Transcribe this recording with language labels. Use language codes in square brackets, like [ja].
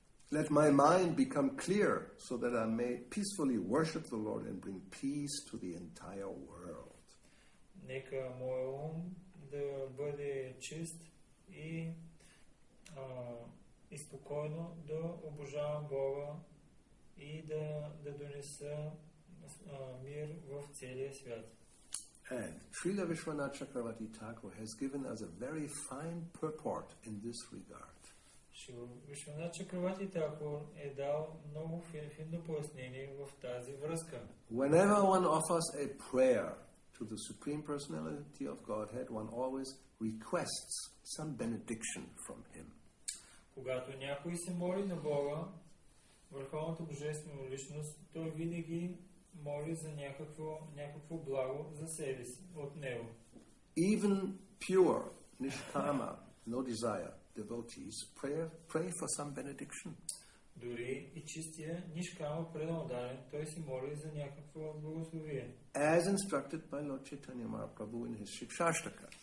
[en] Let my mind become clear so that I may peacefully worship the Lord and bring peace to the entire world. [bg] Нека моя ум да бъде чист и спокойно да обожавам Бога и да донеса мир в целия свят. [en] And Srila Vishwanath Chakravarti Thakur has given us a very fine purport in this regard. [bg] Вишванат Чакраварти Такур е дал много финно пояснение в тази връзка. [en] Whenever one offers a prayer to the Supreme Personality of Godhead, one always requests some benediction from Him. [bg] Когато някой се моли на Бога, Върховната Божествена Личност, той винаги моли за някакво благо за себе си, от Него. [en] Even pure, nishkama, no desire devotees pray for some benediction. [bg] Дори и чистия нишкама преданодален, той се моли за някакво благословие. [en] As instructed by Lord Chaitanya Mahaprabhu in his Siksastaka.